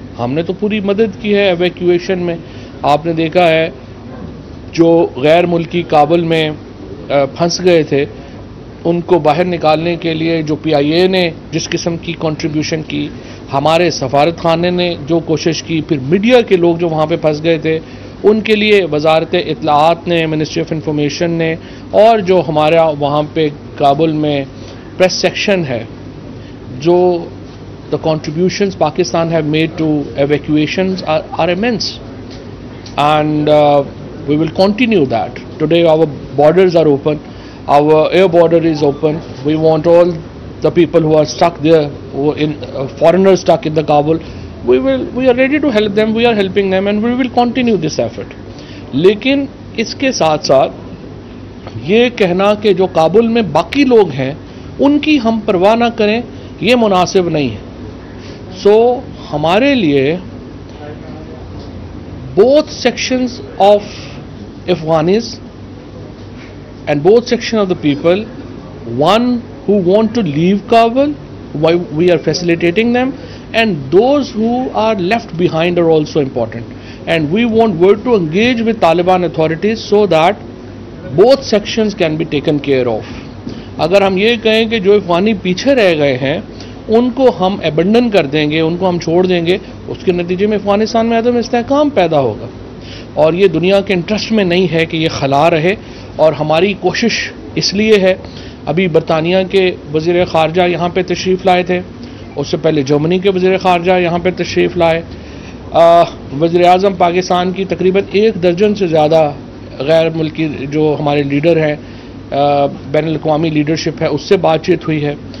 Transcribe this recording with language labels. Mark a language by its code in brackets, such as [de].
[ur] ہم نے تو پوری مدد کی ہے ایویکیویشن میں. آپ نے دیکھا ہے جو غیر ملکی کابل میں پھنس گئے تھے ان کو باہر نکالنے کے لیے جو پی آئی اے نے جس قسم کی کنٹریبیوشن کی, ہمارے سفارت خانے نے جو کوشش کی, پھر میڈیا کے لوگ جو وہاں پہ پھنس گئے تھے ان کے لیے وزارت اطلاعات نے, منسٹری آف انفارمیشن نے, اور جو ہمارا وہاں پہ کابل میں پریس سیکشن ہے, جو [en] the contributions Pakistan have made to evacuations are immense, and we will continue that. Today our borders are open, our air border is open. We want all the people who are stuck there, who in foreigners stuck in the Kabul, we are ready to help them, we are helping them, and we will continue this effort. [ur] لیکن اس کے ساتھ ساتھ یہ کہنا کہ جو کابل میں باقی لوگ ہیں ان کی ہم پرواہ نہ کریں یہ مناسب نہیں ہے. سو ہمارے لیے [en] both sections of Afghanis and both sections of the people, one who want to leave Kabul, we are facilitating them, and those who are left behind are also important, and we want work to engage with Taliban authorities so that both sections can be taken care of. [ur] اگر ہم یہ کہیں کہ جو افغانی پیچھے رہ گئے ہیں ان کو ہم ایبنڈن کر دیں گے, ان کو ہم چھوڑ دیں گے, اس کے نتیجے میں افغانستان میں عدم استحکام پیدا ہوگا, اور یہ دنیا کے انٹرسٹ میں نہیں ہے کہ یہ خلا رہے. اور ہماری کوشش اس لیے ہے, ابھی برطانیہ کے وزیر خارجہ یہاں پہ تشریف لائے تھے, اس سے پہلے جرمنی کے وزیر خارجہ یہاں پہ تشریف لائے, وزیر اعظم پاکستان کی تقریباً 1 درجن سے زیادہ غیر ملکی جو ہمارے لیڈر ہیں, بین الاقوامی لیڈرشپ ہے, اس سے بات چیت ہوئی ہے.